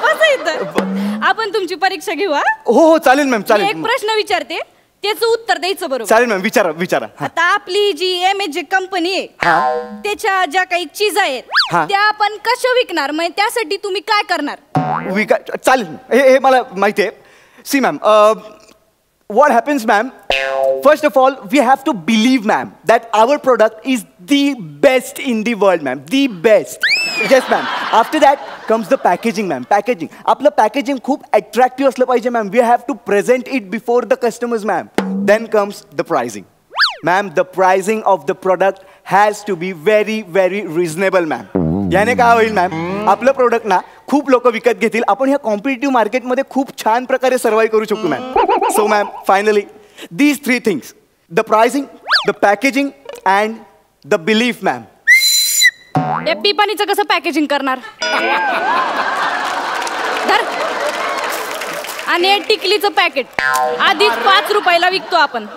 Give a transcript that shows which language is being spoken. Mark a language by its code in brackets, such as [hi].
[mr] बसा इथं. आपण तुमची परीक्षा घेऊ. हो चालेल मॅम चालेल. एक प्रश्न विचारते त्याचं उत्तर द्यायचं बरोबर. चालेल मॅम विचारा. आता आपली जी MJ कंपनी आहे त्याच्या ज्या काही चीज आहेत त्या आपण कशा विकणार? मग त्यासाठी तुम्ही काय करणार? चालेल हे मला माहिती आहे. [en] See ma'am what happens ma'am, first of all we have to believe ma'am that our product is the best in the world ma'am, the best. Yes ma'am. After that comes the packaging ma'am. [mr] Packaging आपलं packaging खूप attractive असलं पाहिजे ma'am. [en] We have to present it before the customers ma'am. Then comes the pricing ma'am. The pricing of the product has to be very very reasonable ma'am. [mr] याने काय होईल ma'am आपलं product ना खूप लोक विकत घेतील. आपण ह्या कॉम्पिटिटिव्ह मार्केटमध्ये खूप छान प्रकारे सर्वाइव्ह करू शकतो ma'am. [en] So ma'am finally these 3 things, the pricing, the packaging and the belief ma'am. [mr] या पिपाणीचं कसं पॅकेजिंग करणार? आणि हे टिकलीचं पॅकेट आधीच 5 रुपयाला विकतो आपण.